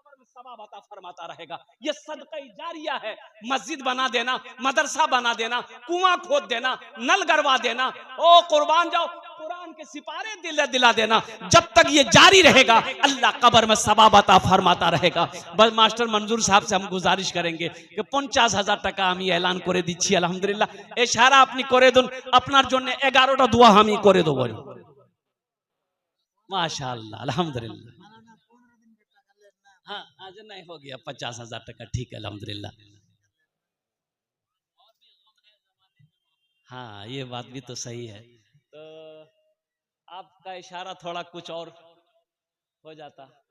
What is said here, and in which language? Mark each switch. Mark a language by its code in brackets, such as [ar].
[hi] सवाब अता फरमाता रहेगा। ये सदका जारिया है। मस्जिद बना देना, मदरसा बना देना, कुआं खोद देना, नल गड़वा देना, ओ कुर्बान जाओ, कुरान के सिपारे दिला देना, जब तक ये जारी रहेगा अल्लाह कब्र में सवाब अता फरमाता रहेगा। बस मास्टर मंजूर साहब से हम गुजारिश करेंगे कि 50,000 [bn] টাকা আমি এলান করে দিচ্ছি। আলহামদুলিল্লাহ এশারা আপনি করে দিন, আপনার জন্য 11টা দোয়া আমি করে দেব। [hi] माशाअल्लाह अल्हम्दुलिल्लाह। हाँ आज नहीं हो गया 50,000 टका, ठीक है अल्हम्दुलिल्लाह। हाँ ये बात भी तो सही है। तो आपका इशारा थोड़ा कुछ और हो जाता।